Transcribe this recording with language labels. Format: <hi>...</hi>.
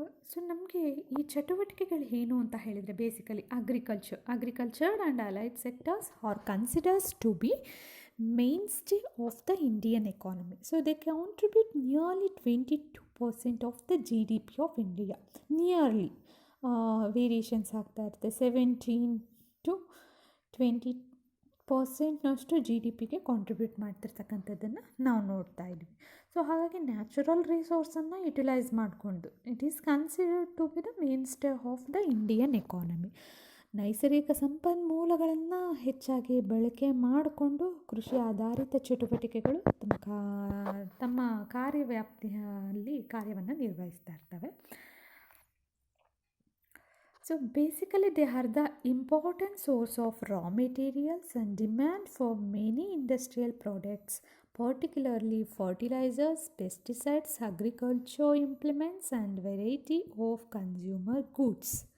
<kn>So ನಮಗೆ ಈ ಚಟುವಟಿಕೆಗಳು ಏನು ಅಂತ ಹೇಳಿದರೆ</kn> <en>Basically agriculture and allied sectors are considers to be mainstay of the Indian economy. So they contribute nearly 22% of the GDP of India.</en> <kn>Nearly variations ಆಗ್ತಾ ಇರುತ್ತೆ. 17 to 20% G D ಪಿಗೆ contribute ಮಾಡ್ತಿರ್ತಕ್ಕಂಥದ್ದನ್ನು ನಾವು ನೋಡ್ತಾ ಇದ್ವಿ. ಸೊ ಹಾಗಾಗಿ ನ್ಯಾಚುರಲ್ ರಿಸೋರ್ಸನ್ನು ಯುಟಿಲೈಸ್ ಮಾಡಿಕೊಂಡು</kn> <en>It is considered to be the mainstay of the Indian economy.</en> <kn>ನೈಸರ್ಗಿಕ ಸಂಪನ್ಮೂಲಗಳನ್ನು ಹೆಚ್ಚಾಗಿ ಬಳಕೆ ಮಾಡಿಕೊಂಡು ಕೃಷಿ ಆಧಾರಿತ ಚಟುವಟಿಕೆಗಳು ತಮ್ಮ ಕಾರ್ಯವ್ಯಾಪ್ತಿಯಲ್ಲಿ ಕಾರ್ಯವನ್ನು ನಿರ್ವಹಿಸ್ತಾ ಇರ್ತವೆ.</kn> <en>So basically they are the important source of raw materials and demand for many industrial products, particularly fertilizers, pesticides, agriculture implements and variety of consumer goods.</en>